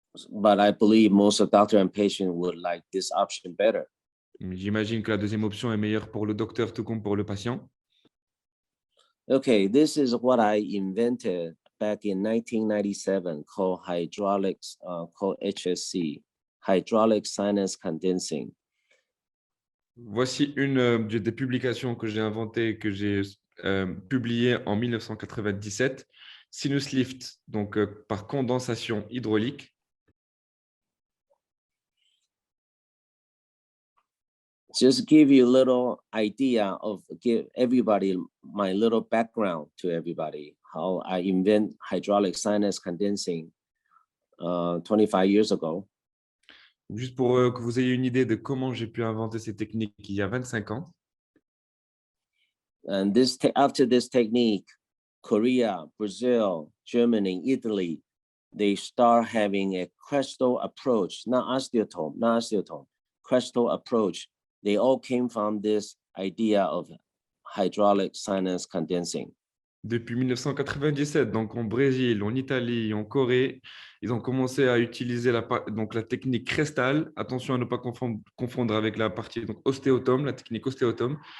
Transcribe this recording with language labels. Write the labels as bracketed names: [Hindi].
[English] But I believe most of doctor and patient would like this option better. [French] J'imagine que la deuxième option est meilleure pour le docteur tout comme pour le patient. [English] Okay, this is what I invented back in 1997 called hydraulics, called HSC, hydraulic sinus condensing. [French] Voici une des publications que j'ai inventées, que j'ai publiées en 1997. Sinus lift, donc par condensation hydraulique. [English] Just give you a little idea of, give everybody my little background to everybody, how I invent hydraulic sinus condensing 25 years ago. [French] Juste pour que vous ayez une idée de comment j'ai pu inventer ces techniques il y a 25 ans. [English] And after this technique, Korea, Brazil, Germany, Italy, they start having a crystal approach, not osteotome, crystal approach. They all came from this idea of hydraulic sinus condensing. [French] Depuis 1997, donc en Brésil, en Italie, en Corée, ils ont commencé à utiliser donc la technique crestal. Attention à ne pas confondre avec la partie donc ostéotome, la technique ostéotome.